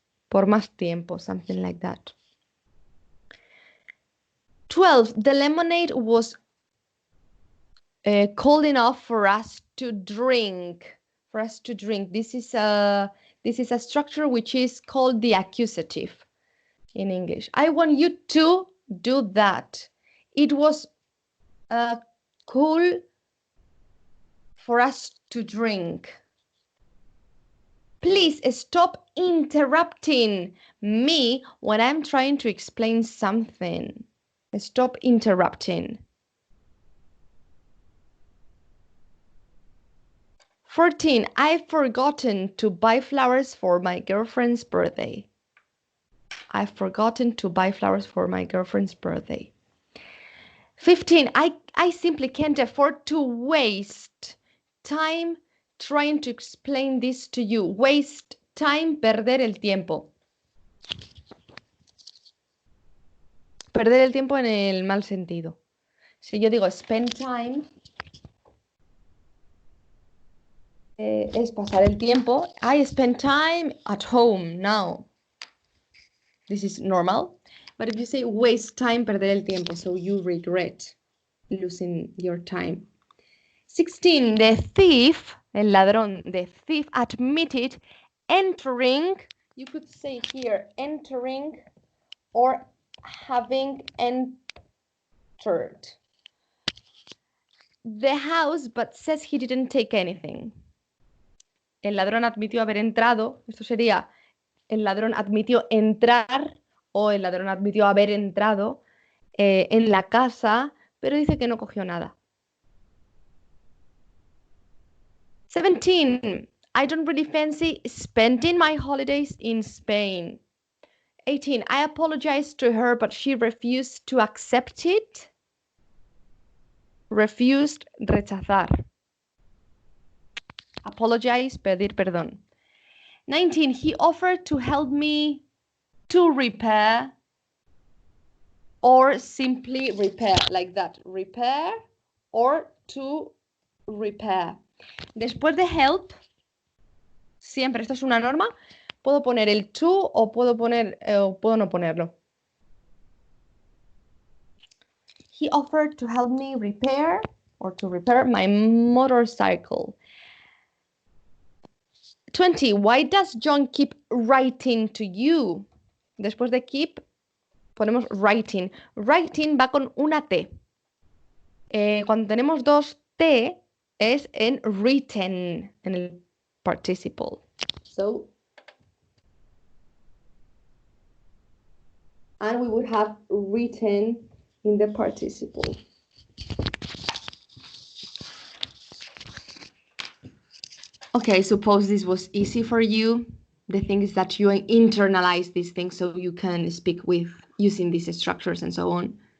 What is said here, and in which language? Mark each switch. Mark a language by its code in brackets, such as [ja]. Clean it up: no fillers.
[es] Por más tiempo, [en] something like that. 12. The lemonade was cold enough for us to drink. This is a structure which is called the accusative in English. I want you to do that. It was cool for us to drink. Please stop interrupting me when I'm trying to explain something. Stop interrupting. 14. I've forgotten to buy flowers for my girlfriend's birthday. I've forgotten to buy flowers for my girlfriend's birthday. 15. I simply can't afford to waste time trying to explain this to you. Waste time, [es] perder el tiempo. Perder el tiempo en el mal sentido. Si yo digo spend time, es pasar el tiempo. [en] I spend time at home now. This is normal. But if you say waste time, [es] perder el tiempo, [en] so you regret losing your time. 16. The thief, el ladrón, the thief admitted entering, you could say here, entering or having entered the house, but says he didn't take anything. [es] El ladrón admitió haber entrado, esto sería, el ladrón admitió entrar o el ladrón admitió haber entrado en la casa, pero dice que no cogió nada. [en] 17. I don't really fancy spending my holidays in Spain. 18. I apologized to her, but she refused to accept it. Refused, rechazar. Apologize, pedir perdón. 19. He offered to help me to repair or simply repair, like that. Repair or to repair. [es] Después de help, siempre, esto es una norma, puedo poner el to o puedo no ponerlo. [en] He offered to help me repair or to repair my motorcycle. 20. Why does John keep writing to you? [es] Después de keep, ponemos writing. Writing va con una T. Cuando tenemos dos T, es en written, en el participle. [en] So, and we would have written in the participle. Okay, suppose this was easy for you. The thing is that you internalize these things so you can speak with using these structures and so on.